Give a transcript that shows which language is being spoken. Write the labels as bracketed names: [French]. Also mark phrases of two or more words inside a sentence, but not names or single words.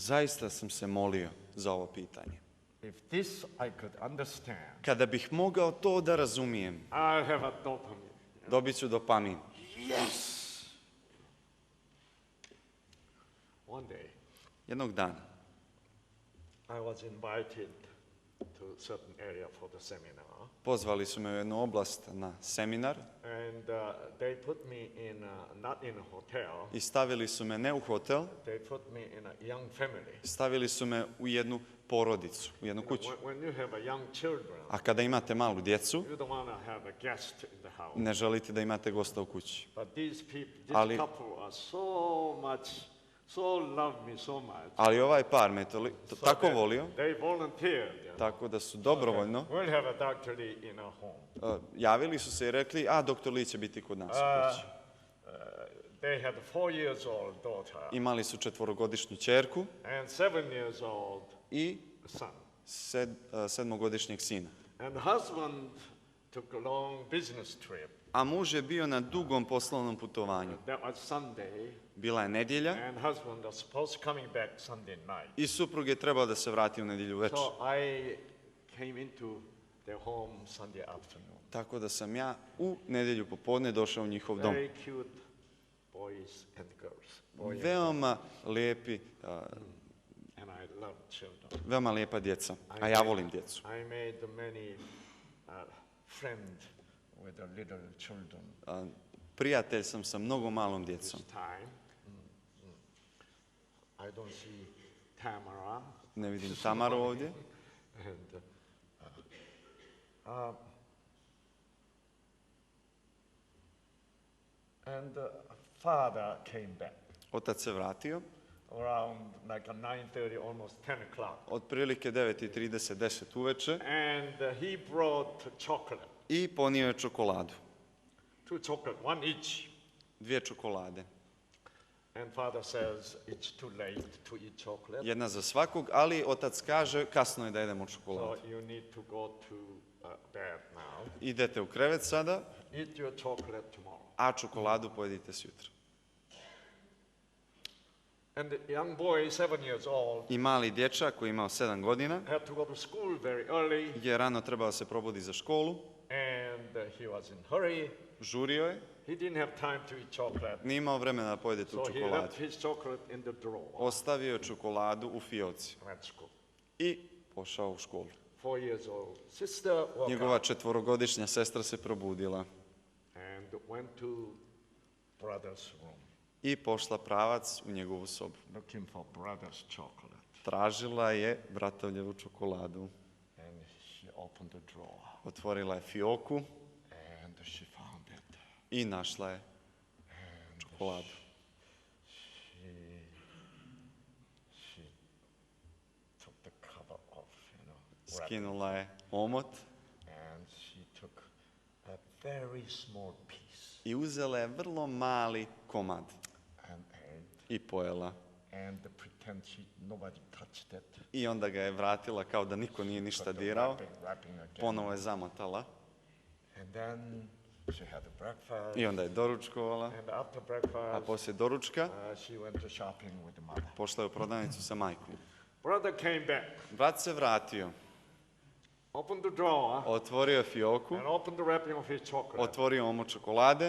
[Bosnian] Zaista sam se molio za ovo pitanje. [English] If this I could understand, [Bosnian] Kada bih mogao to da razumijem, [English] I'll have a dopamine. [Bosnian] dobit ću dopamin. [English] Yes! One day, [Bosnian] Jednog dana [English] I was invited to a certain area for the seminar. [Bosnian] Pozvali su me u jednu oblast na seminar [English] And they put me in, not in a hotel, [Bosnian] i stavili su me ne u hotel, [English] they put me in a young family. [Bosnian] stavili su me u jednu porodicu, u jednu kuću. [English] When you have a young children, [Bosnian] A kada imate malu djecu, [English] you don't want to have a guest in the house. [Bosnian] ne želite da imate gosta u kući. [English] But these people, this [Bosnian] Ali- [English] couple are so love me so much. [Bosnian] Ali ovaj par me tako [English] that [Bosnian] volio, [English] They volunteered. [Bosnian] tako da su dobrovoljno [English] We'll have a Dr. Lee in our home. [Bosnian] javili su se i rekli, a doktor Lee će biti kod nas u kući. [English] They had a 4 years old daughter [Bosnian] Imali su 4-godišnju ćerku [English] and 7 years old [Bosnian] i [English] son. [Bosnian] 7-godišnjeg sina. [English] And the husband took a long business trip. [Bosnian] A muž je bio na dugom poslovnom putovanju. [English] That was Sunday, [Bosnian] Bila je nedjelja [English] and husband was supposed coming back Sunday night. [Bosnian] i suprug je trebao da se vrati u nedjelju večer. [English] So I came into their home Sunday afternoon. [Bosnian] Tako da sam ja u nedjelju popodne došao u njihov dom. [English] Very cute boys and girls. Boy and [Bosnian] Veoma lijepi, [English] And I love children. [Bosnian] veoma lijepa djeca, a ja volim djecu. [English] I made many friends with the little children [Bosnian] Prijatelj sam sa mnogo malom djecom. [English] this time. I don't see Tamara. [Bosnian] Ne vidim Tamaru ovdje. [English] And father came back [Bosnian] Otac se vratio, [English] around like a 9:30, almost 10 o'clock. [Bosnian] otprilike 9:30, 10 uveče, [English] And he brought chocolate, [Bosnian] i ponio je čokoladu. [English] 2 chocolate, 1 each. [Bosnian] 2 čokolade. [English] And father says it's too late to eat chocolate, [Bosnian] Jedna za svakog, ali otac kaže kasno je da jedemo [English] so [Bosnian] čokoladu. [English] you need to go to bed now. [Bosnian] Idete u krevet sada, [English] Eat your chocolate tomorrow. [Bosnian] a čokoladu pojedite sutra. [English] And the young boy, 7 years old, [Bosnian] I mali dječak koji je imao 7 godina [English] had to go to school very early, [Bosnian] je rano trebao se probudi za školu, [English] and he was in hurry. [Bosnian] žurio je, [English] He didn't have time to eat chocolate, [Bosnian] nije imao vremena da pojede tu [English] so he [Bosnian] čokoladu. [English] left his chocolate in the drawer. [Bosnian] Ostavio je čokoladu u fioci [English] Went to school. [Bosnian] i pošao u školu. [English] 4 years old sister woke [Bosnian] Njegova [English] up [Bosnian] 4-godišnja sestra se probudila [English] and went to brother's room [Bosnian] i pošla pravac u njegovu sobu. [English] looking for brother's chocolate. [Bosnian] Tražila je bratovljevu čokoladu. [English] And she opened the drawer [Bosnian] Otvorila je fioku [English] and she found it. [Bosnian] i našla je čokoladu. [English] She took the cover off, wrapped [Bosnian] Skinula je omot [English] and she took a very small piece [Bosnian] i uzela je vrlo mali komad [English] and ate [Bosnian] i pojela. [English] and pretend nobody touched it. [Bosnian] I onda ga je vratila kao da niko nije ništa [English] Put the [Bosnian] dirao. [English] wrapping again. [Bosnian] Ponovo je zamotala [English] And then she had the breakfast. [Bosnian] i onda je doručkovala. [English] And after [Bosnian] A [English] breakfast, [Bosnian] poslije doručka [English] she went to shopping with the mother. [Bosnian] pošla je u prodavnicu sa majkom. [English] Brother came back, [Bosnian] Brat se vratio, opened the drawer, otvorio je fioku, and opened the wrapping of his chocolate. otvorio omot čokolade.